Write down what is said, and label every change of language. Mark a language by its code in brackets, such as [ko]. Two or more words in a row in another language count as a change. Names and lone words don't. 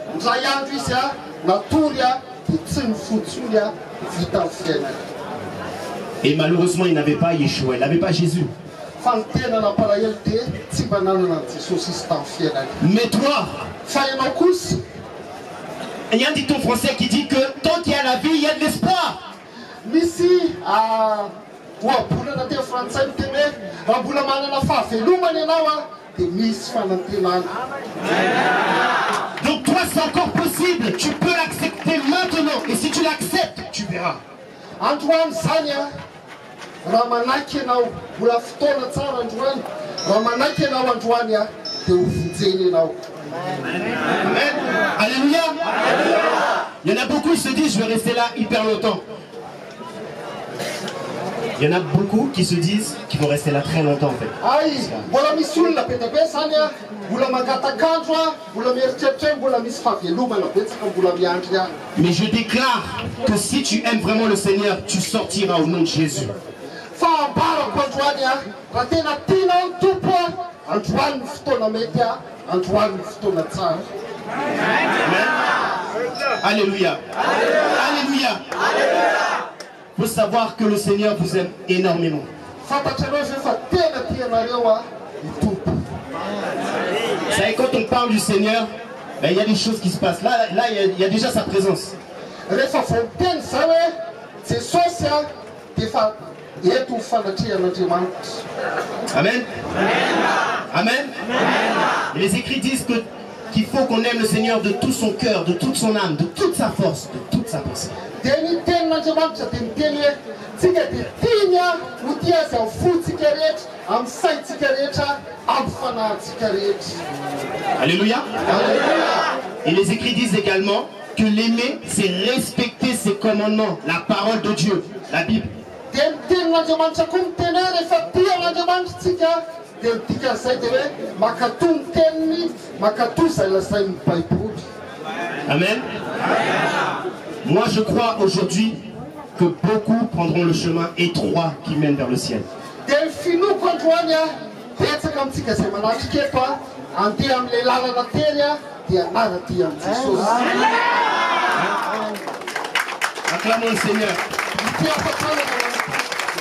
[fr] Et malheureusement, il n'avait pas Yeshua, il n'avait pas Jésus. Mais toi, il y a un dicton français qui dit que tant qu'il y a la vie, il y a de l'espoir. [mg] oabolana te frantsay miteny hoe raha mbola manana fahavelomana ianao a dia misy fanantenana. [fr] Donc toi c'est encore possible, tu peux l'accepter maintenant et si tu l'acceptes, tu verras. [mg] Androany zany a raha manaiky ianao mbola fotoana tsara androany raha manaiky ianao androany a dia ho vonjeny ianao. [fr] Amen. Alléluia. Il y en a beaucoup qui se disent je vais rester là hyper longtemps. Il y en a beaucoup qui se disent qu'ils vont rester là très longtemps en fait. [mg] Ay, mbola misy olona be dia be zany a mbola mangatakandro a mbola mieritreritra hoe mbola misy fahavelomana betsaka mbola miandry a. [fr] Mais je déclare que si tu aimes vraiment le Seigneur, tu sortiras au nom de Jésus. [mg] Fa ambarako androany a raha tena tianao ny tompo a androany ny fotoana mety a androany ny fotoana tsara. [fr] Amen. Alléluia. Alléluia. Il faut savoir que le Seigneur vous aime énormément. [mg] Fantatrareo zay fa tena tianareo a ny tompo. [fr] Vous savez, quand on parle du Seigneur, ben, il y a des choses qui se passent. Là il y a déjà sa présence. [mg] Rehefa vao miteny zany hoe Jesosy a dia efa eto ny fanatrihan'Andriamanitra. [fr] Amen. Amen. Et les écrits disent qu'il faut qu'on aime le Seigneur de tout son cœur, de toute son âme, de toute sa force, de toute sa pensée. [mg] Dia ny tenin'Andriamanitra dia miteny hoe tsika dia tiany a ho tia azy amin'ny fontsika rehetra, amin'ny saintsika rehetra, amin'ny fanahintsika rehetra. [fr] Alléluia. Et les écrits disent également que l'aimer, c'est respecter ses commandements, la parole de Dieu, la Bible. [mg] Dia ny tenin'Andriamanitra koa miteny hoe rehefa tian'Andriamanitra tsika dia ny dikan'izay dia hoe mankatoy ny teniny, mankatoy izay lazain'ny Baiboly. [fr] Amen. Moi je crois aujourd'hui que beaucoup prendront le chemin étroit qui mène vers le ciel. [mg] Dia ny finoko androany a betsaka amintsika izay manatrika eto a andeha amin'ilay lalana teny a dia anaraty amin'i Jesosy. [fr] Acclamons le Seigneur. [mg] Ny tia fatrana